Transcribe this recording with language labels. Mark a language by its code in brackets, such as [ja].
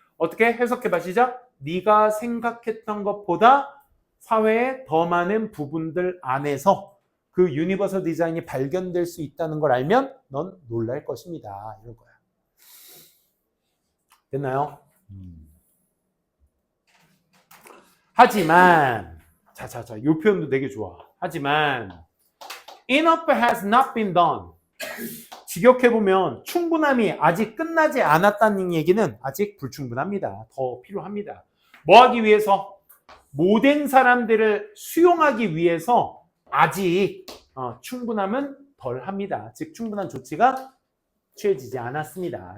[ko] 어떻게 해석해봐 시작. 네가 생각했던 것보다 사회에 더 많은 부분들 안에서 그 유니버설 디자인이 발견될 수 있다는 걸 알면 넌 놀랄 것입니다. 이런 거야. 됐나요? 하지만 이 표현도 되게 좋아. 하지만 [en] enough has not been done. [ko] 직역해보면 충분함이 아직 끝나지 않았다는 얘기는 아직 불충분합니다. 더 필요합니다. 뭐 하기 위해서? 모든 사람들을 수용하기 위해서 아직 충분함은 덜합니다. 즉 충분한 조치가 취해지지 않았습니다.